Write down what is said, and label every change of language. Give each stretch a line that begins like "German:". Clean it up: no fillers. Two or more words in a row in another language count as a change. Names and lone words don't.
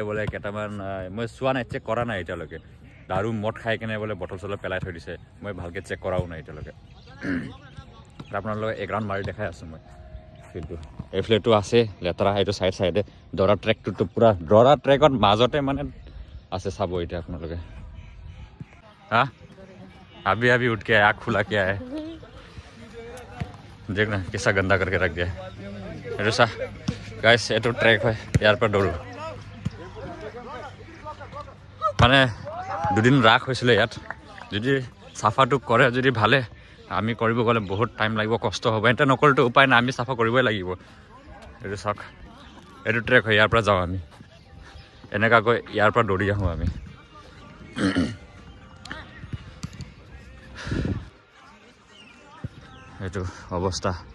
Assamese: বোলে কেইটামান মই চোৱা নাই চেক কৰা নাই এতিয়ালৈকে দাৰু মদ খাই কেনে বোলে বটল চটল পেলাই থৈ দিছে মই ভালকৈ চেক কৰাও নাই এতিয়ালৈকে আপোনালোকে এক ৰাউণ্ড মাৰি দেখাই আছোঁ মই ফিল্ডটো এইফালেতো আছে লেতেৰা এইটো চাইডে দৰা ট্ৰেকটোতো পূৰা দৰা ট্ৰেকত মাজতে মানে আছে চাব এতিয়া আপোনালোকে হা
Hindi: अभी उठ के आँख खुला के आए देखना कैसा गंदा करके रख दिया ऐसा गाइस ये तो ट्रैक है यार पर दौड़ो
Assamese: माने দুদিন ৰাখ হৈছিলে ইয়াত যদি চাফাটো কৰে যদি ভালে আমি কৰিব গ'লে বহুত টাইম লাগিব কষ্ট হ'ব এটা নকৰিতো উপায় নাই আমি চাফা কৰিবই লাগিব এইটো চাওক এইটো ট্ৰেক হয় ইয়াৰ পৰা যাওঁ আমি এনেকুৱাকৈ ইয়াৰ পৰা দৌৰি আহোঁ আমি এইটো অৱস্থা